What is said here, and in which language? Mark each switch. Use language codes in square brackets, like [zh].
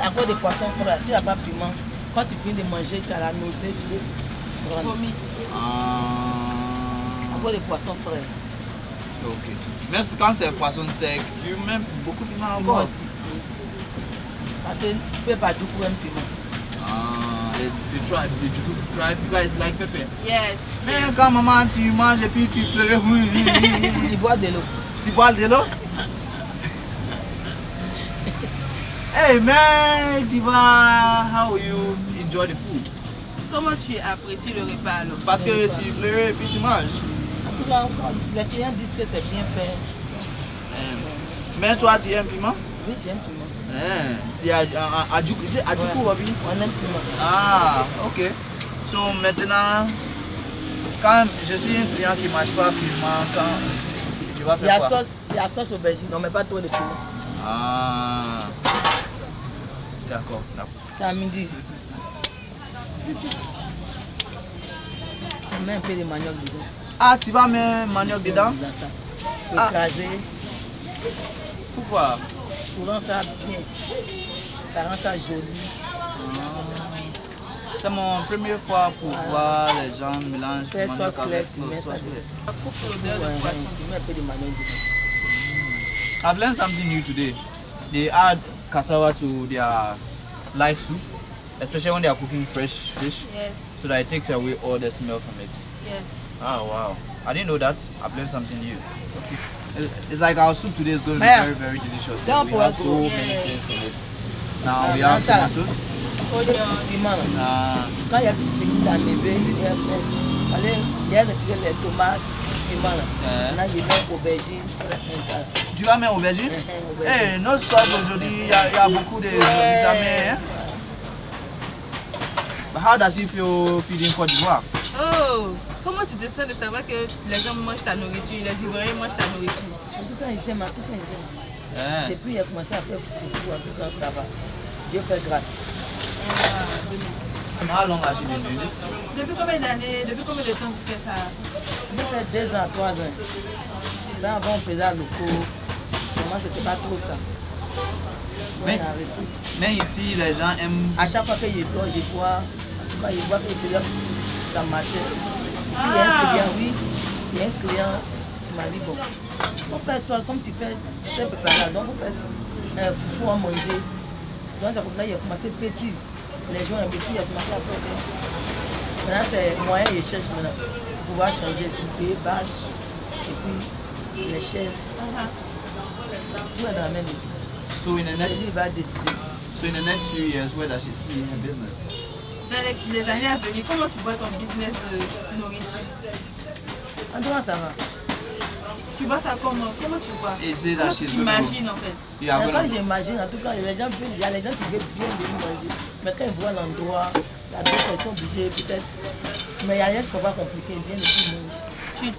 [fr] À cause des poissons frais, s'il n'y a pas de piment, quand tu finis de manger, tu as la nausée, tu veux prendre. À cause des poissons frais. Ok. Mais quand c'est poisson sec, tu mets beaucoup de piment encore. Parce que tu ne peux pas tout pour un piment. [en] The tribe, you guys like pepper? Yes. [fr] Mais quand maman tu manges et puis tu pleures, Tu bois de l'eau. Tu bois de l'eau? [en] Hey man, Diva, how you enjoy the food? [fr] Comment tu apprécies le repas alors? Parce que tu pleures et puis tu manges. tout cas, les clients disent que c'est bien fait. Mais toi, tu aimes piment? Oui, j'aime piment. Tu as du coup, Babi? On aime piment. Ah, ok. So maintenant, quand je suis un client qui ne mange pas piment, quand je vais faire quoi? Il y a sauce aubergine, on ne met pas trop de piment. Ah, d'accord. C'est à midi. On met un peu de manioc dedans. Ah, tu vas mettre manioc dedans? Écrasé. Pourquoi? Pour rendre ça bien. Ça rend ça joli. C'est mon première fois pour voir les gens mélanger Fais sauce claire, tu mets ça dedans. Pour l'odeur de poisson. Tu mets un peu de manioc dedans. [en] I've learned something new today. They add cassava to their live soup, especially when they are cooking fresh fish. Yes. So that it takes away all the smell from it. Yes. Oh wow. I didn't know that. I've learned something new. Okay. It's like our soup today is going to be very, very delicious. We have so many things in it. Now we have tomatoes. [fr] Piment. Quand il y a du piment dans les baies, il y a retiré les tomates, piment. Là, il y a aubergine. Tu vas mettre aubergine? Hey, notre sauce aujourd'hui, il y a beaucoup de vitamines. Hein? [en] But how does it feel feeding Côte d'Ivoire? [fr] Oh, comment tu te sens de savoir que les gens mangent ta nourriture, les Ivoiriens mangent ta nourriture? En tout cas, ils aiment, en tout cas, ils aiment. Depuis il a commencé à faire fufu, en tout cas, ça va. Dieu fait grâce. [en] How long has she been doing it? [fr] Depuis combien d'années, depuis combien de temps tu fais ça? Je fais 2 ans, 3 ans. Là, avant, on faisait à locaux. Moi, c'était pas trop ça. Mais ici, les gens aiment. À chaque fois que je dors, je vois. En tout cas, je vois que ça marchait. Puis il y a un client, oui. Il y a un client qui m'a dit bon, on fait ça comme tu fais, tu sais préparer. Donc, on fait fufu à manger. Donc, là, il a commencé petit. Les gens aiment beaucoup, il a commencé à faire. Maintenant, c'est moyen, je cherche maintenant pour pouvoir changer. C'est payer bâche. Et puis, les chaises. Tout est dans la même équipe. [en] So in the next, [fr] il va décider. [en] So in the next few years, where does she see her business? [fr] Dans les années à venir, comment tu vois ton business de nourriture? En tout cas, ça va. Tu vois ça comment? Comment tu vois? Et c'est comment tu imagines en fait? Quand j'imagine, en tout cas, il y a les gens qui veulent bien venir manger. Mais quand ils voient l'endroit, il y a d'autres qui sont obligés peut-être. Mais il y a rien qui ne sont pas compliqués, ils viennent et puis manger.